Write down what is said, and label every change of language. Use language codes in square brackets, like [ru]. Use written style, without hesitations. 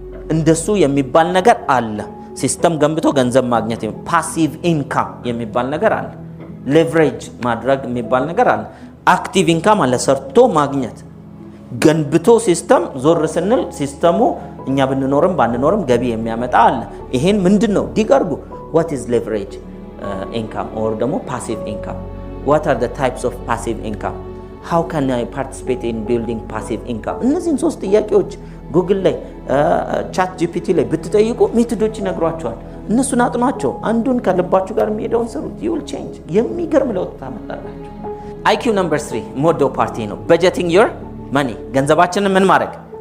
[am] እንደሱ የሚባል ነገር አለ። ሲስተም ገንብቶ ገንዘብ ማግኘት ፓሲቭ ኢንካም የሚባል ነገር አለ። ሌቨሬጅ ማድረግ የሚባል ነገር አለ። አክቲቭ ኢንካም አለ፣ ሰርቶ ማግኘት። ገንብቶ ሲስተም ዞር ስንል ሲስተሙ እኛ ብንኖርም ባንኖርም ገቢ የሚያመጣ አለ። ይሄን ምንድነው ዲጋርጉ? [en] what is leverage income or [am] ደግሞ [en] passive income? what are the types of passive income? how can I participate in building passive income? [am] እነዚህን ሶስት ጥያቄዎች ጉግል ላይ ቻት ጂፒቲ ላይ ብትጠይቁ ሜቶዶች ይነግሯቸዋል። እነሱን አጥኗቸው። አንዱን ከልባችሁ ጋር የሚሄደውን ስሩት። [en] you will change። [am] የሚገርም ለውጥ ታመጣላችሁ። IQ number 3 ሞዶ ፓርቲ ነው። [en] budgeting your money። [am] ገንዘባችንን ምን ማድረግ?